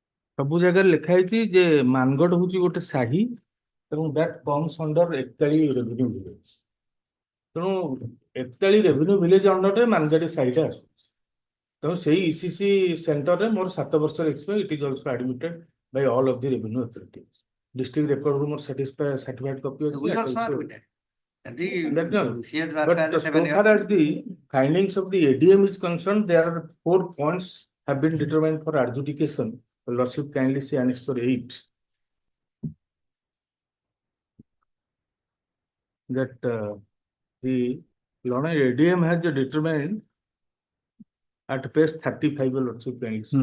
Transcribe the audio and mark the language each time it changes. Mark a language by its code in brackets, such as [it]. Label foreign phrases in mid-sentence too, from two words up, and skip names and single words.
[or] ସବୁ ଜାଗାରେ ଲେଖା ହେଇଛି ଯେ ମାନଗଡ଼ ହଉଛି ଗୋଟେ ସାହି ଏବଂ [en] that comes under [or] ଏକତାଳି [en] revenue village. [or] ତେଣୁ ଏକତାଳି [en] revenue village [or] ଅଣ୍ଡରରେ ମାନଗଡ଼ ସାହିଟା ଆସୁଛି। ତେଣୁ ସେଇ ECC ସେଣ୍ଟରରେ ମୋର 7 ବର୍ଷର ଏକ୍ସପିରିଏନ୍ସ, [en] it is also admitted by all of the revenue authorities. District record room or certified copy [or] ଅଛି। [en] We also admitted. And That's all. she has But worked as so 7 far years. as the findings of the ADM is concerned, there are 4 points have been determined for adjudication. The Lordship kindly see Annexure 8. That the Lorna ADM has determined at page 35 of Lordship kindly see.